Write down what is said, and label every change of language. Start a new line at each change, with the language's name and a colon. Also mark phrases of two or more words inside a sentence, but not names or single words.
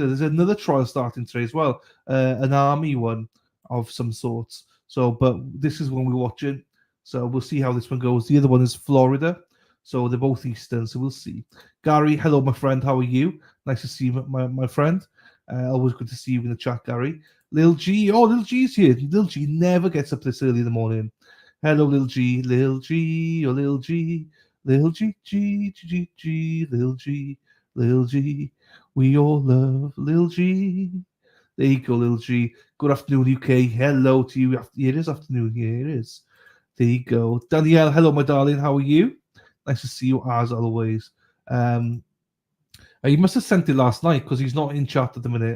English: There's another trial starting today as well, an army one of some sorts. So, but this is when we're watching. So we'll see how this one goes. The other one is Florida. So they're both Eastern. So we'll see. Gary, hello, my friend. How are you? Nice to see you, my friend. Always good to see you in the chat, Gary. Lil G. Oh, Lil G's here. Lil G never gets up this early in the morning. Hello, Lil G. Lil G. Oh, Lil G. Lil G. G. G. G. G. Lil G. Lil G. We all love Lil G. There you go, Lil G. Good afternoon, UK. Hello to you. It is afternoon here. It is. There you go. Danielle, hello, my darling. How are you? Nice to see you as always. He must have sent it last night because he's not in chat at the minute.